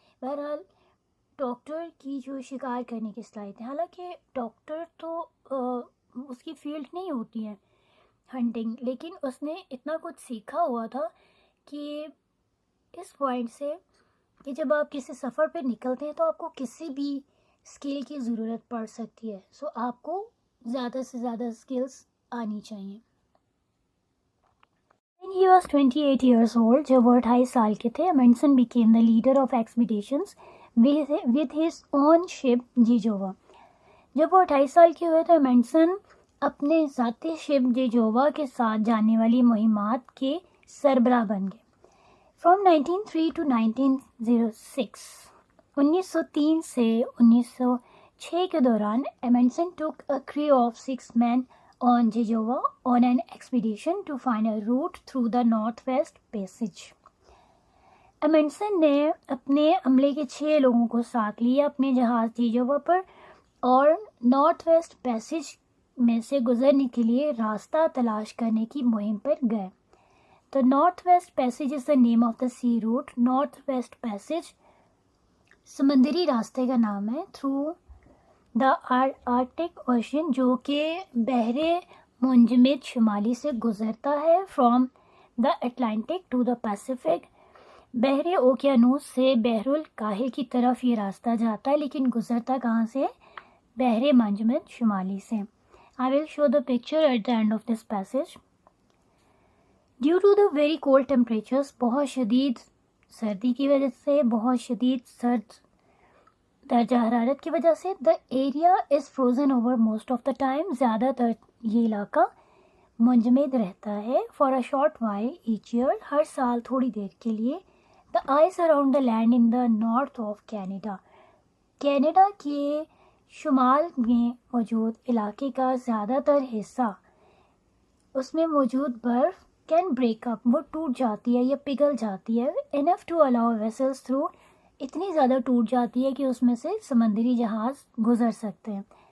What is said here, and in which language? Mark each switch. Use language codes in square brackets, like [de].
[ur] بہرحال ڈاکٹر کی جو شکار کرنے کی صلاحیت ہے، حالانکہ ڈاکٹر تو اس کی فیلڈ نہیں ہوتی ہے ہنٹنگ، لیکن اس نے اتنا کچھ سیکھا ہوا تھا کہ اس پوائنٹ سے کہ جب آپ کسی سفر پہ نکلتے ہیں تو آپ کو کسی بھی اسکل کی ضرورت پڑ سکتی ہے. سو آپ کو زیادہ سے زیادہ اسکلس آنی چاہیے. [en] When he was 28 years old, [ur] جب وہ 28 سال کے تھے, [en] Amundsen became the leader of expeditions with his own ship Gjoa. [ur] جب وہ 28 سال کے ہوئے تو Amundsen اپنے ذاتی شپ جیجووا کے ساتھ جانے والی مہمات کے سربراہ بن گئے. [en] From 1903 to 1906 [ur] 1903 سے 1906 کے دوران [en] Amundsen took a crew of 6 men on Jehovah on an expedition to find a route through the Northwest Passage. [ur] Amundsen نے اپنے عملے کے 6 لوگوں کو ساتھ لیا اپنے جہاز جیجووا پر اور نارتھ ویسٹ پیسیج میں سے گزرنے کے لیے راستہ تلاش کرنے کی مہم پر گئے. [en] The Northwest Passage is the name of the sea route. [ur] Northwest Passage سمندری راستے کا نام ہے. [en] Through the Arctic Ocean [ur] جو کہ بحر منجمد شمالی سے گزرتا ہے. [en] From the Atlantic to the Pacific [ur] بحر اوقیانوس سے بحر الکاہل کی طرف یہ راستہ جاتا ہے لیکن گزرتا کہاں سے؟ بحر منجمد شمالی سے. [en] I will show the picture at the end of this passage. Due to the very cold temperatures [ur] بہت شدید سردی کی وجہ سے، [en] بہت شدید سرد درجہ حرارت کی وجہ سے the area is frozen over most of the time. [ur] زیادہ تر یہ علاقہ منجمد رہتا ہے. [en] For a short while each year [ur] ہر سال تھوڑی دیر کے لیے [en] the ice around the land in the north of Canada [ur] Canada کے شمال میں موجود علاقے کا زیادہ تر حصہ اس میں موجود برف [en] can break up, [ur] وہ ٹوٹ جاتی ہے یا پگھل جاتی ہے، [en] enough to allow vessels through, [ur] اتنی زیادہ ٹوٹ جاتی ہے کہ اس میں سے سمندری جہاز گزر سکتے ہیں.